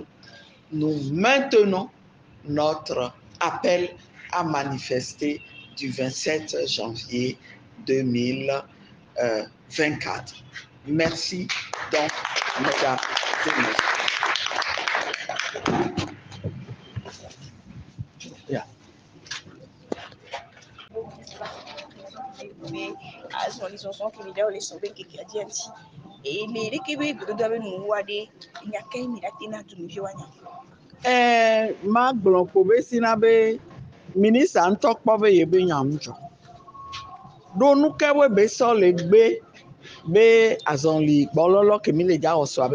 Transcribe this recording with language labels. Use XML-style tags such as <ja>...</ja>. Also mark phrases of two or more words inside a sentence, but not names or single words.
<fr>Nous maintenons notre appel à manifester du 27 janvier 2024. Merci donc, mesdames et messieurs. Yeah.</fr> <ee>Ma gblɔ ko be sina be minista ŋutɔ kpɔ be yebe nyamudzɔ ɖo nu ke we be sɔ le gbe be azɔli gbɔlɔlɔ ke mi le dza wɔsɔ</ee>